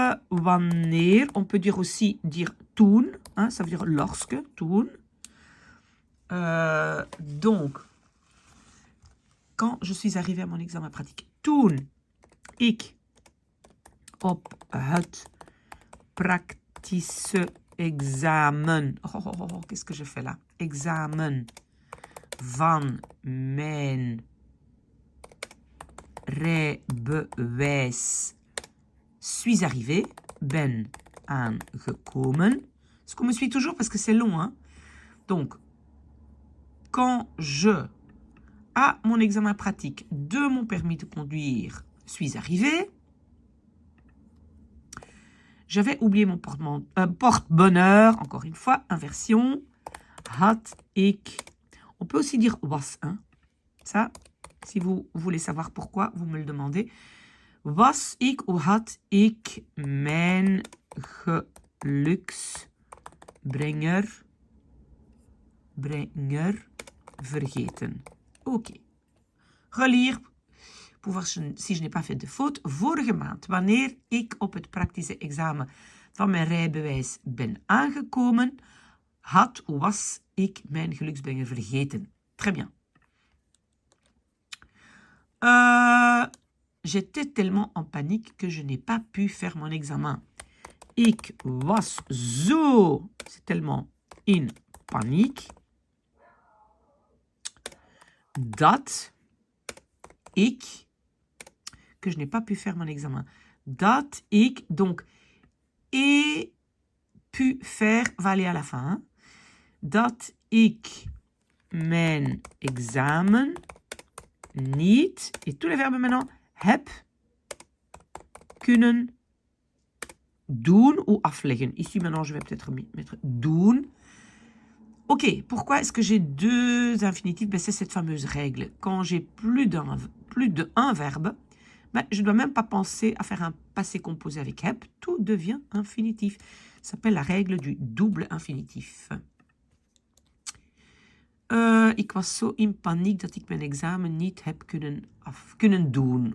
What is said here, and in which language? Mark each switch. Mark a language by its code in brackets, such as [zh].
[fr] Wanneer, on peut dire aussi toen. Hein, ça veut dire lorsque, toen. Donc, quand je suis arrivée à mon examen pratique. [nl] Toen ik op het praktische examen. [fr] Qu'est-ce que je fais là? [nl] Examen van mijn rijbewijs [fr] suis arrivée. [nl] Ben aangekomen. [fr] Est-ce qu'on me suit toujours? Parce que c'est long, hein? Donc, quand je, à mon examen pratique de mon permis de conduire, suis arrivée, j'avais oublié mon porte-bonheur, encore une fois, inversion, [nl] had ik. [fr] On peut aussi dire was, hein? Ça, si vous voulez savoir pourquoi, vous me le demandez. [nl] Was ik ou had ik mijn geluksbrenger vergeten. OK. [fr] Relire pour voir si je n'ai pas fait de faute. [nl] Vorige maand, wanneer ik op het praktische examen van mijn rijbewijs ben aangekomen, had ou was ik mijn geluksbrenger vergeten. [fr] Très bien. J'étais tellement en panique que je n'ai pas pu faire mon examen. [nl] Ik was zo, [fr] c'est tellement [nl] in paniek, dat ik, [fr] que je n'ai pas pu faire mon examen. [nl] Dat ik, [fr] donc, et pu faire va aller à la fin. Hein? [nl] Dat ik mijn examen niet, [fr] et tous les verbes maintenant, [nl] heb kunnen doen ou afleggen. [fr] Ici, maintenant, je vais peut-être mettre doen. OK, pourquoi est-ce que j'ai deux infinitifs? Ben, c'est cette fameuse règle. Quand j'ai plus d'un verbe, ben, je ne dois même pas penser à faire un passé composé avec heb. Tout devient infinitif. Ça s'appelle la règle du double infinitif. [nl] Ik was zo in paniek dat ik mijn examen niet heb kunnen doen.